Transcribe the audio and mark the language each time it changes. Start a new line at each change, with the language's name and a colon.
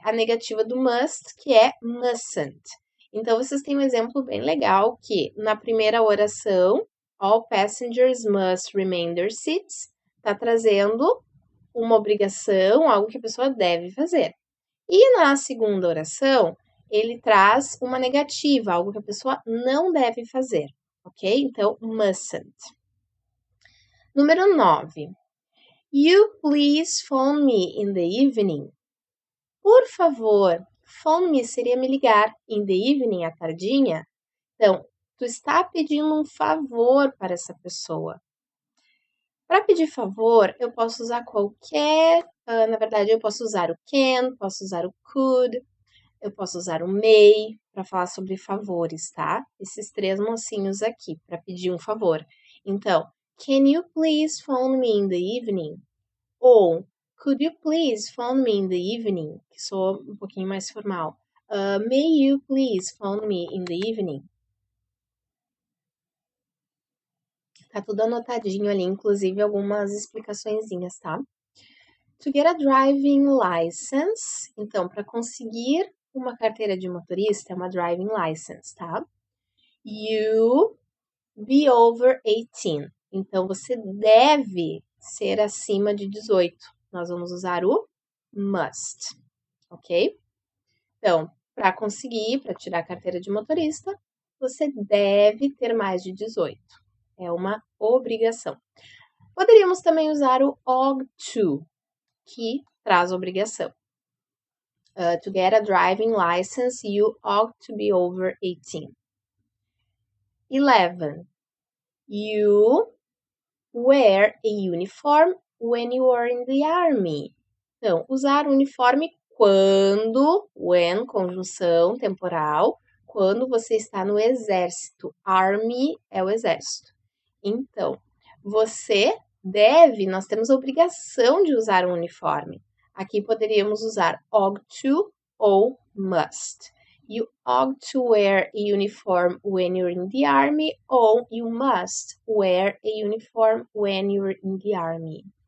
Portuguese: A negativa do must, que é mustn't. Então, vocês têm um exemplo bem legal que na primeira oração,
English: all passengers must remain in their seats,
Portuguese: tá trazendo uma obrigação, algo que a pessoa deve fazer. E na segunda oração, ele traz uma negativa, algo que a pessoa não deve fazer, ok? Então, mustn't. Número 9.
English: You please phone me in the evening.
Portuguese: Por favor, phone me seria me ligar.
English: In the evening,
Portuguese: à tardinha. Então, tu está pedindo um favor para essa pessoa. Para pedir favor, eu posso usar qualquer... na verdade, eu posso usar o can, posso usar o could, eu posso usar o may para falar sobre favores, tá? Esses 3 mocinhos aqui, para pedir um favor.
English: Então, can you please phone me in the evening? Ou, could you please phone me in the evening?
Portuguese: Que soa um pouquinho mais formal.
English: May you please phone me in the evening?
Portuguese: Tá tudo anotadinho ali, inclusive algumas explicaçõezinhas, tá?
English: To get a driving license.
Portuguese: Então, para conseguir uma carteira de motorista, é uma driving license, tá?
English: You be over 18.
Portuguese: Então, você deve ser acima de 18. Nós vamos usar o must, ok? Então, para conseguir, para tirar a carteira de motorista, você deve ter mais de 18. É uma obrigação. Poderíamos também usar o ought to, que traz obrigação.
English: To get a driving license, you ought to be over 18. 11. You wear a uniform when you are in the army.
Portuguese: Então, usar uniforme quando, when, conjunção temporal, quando você está no exército. Army é o exército. Então, você deve, nós temos a obrigação de usar um uniforme. Aqui poderíamos usar ought to ou must.
English: You ought to wear a uniform when you're in the army, ou you must wear a uniform when you're in the army.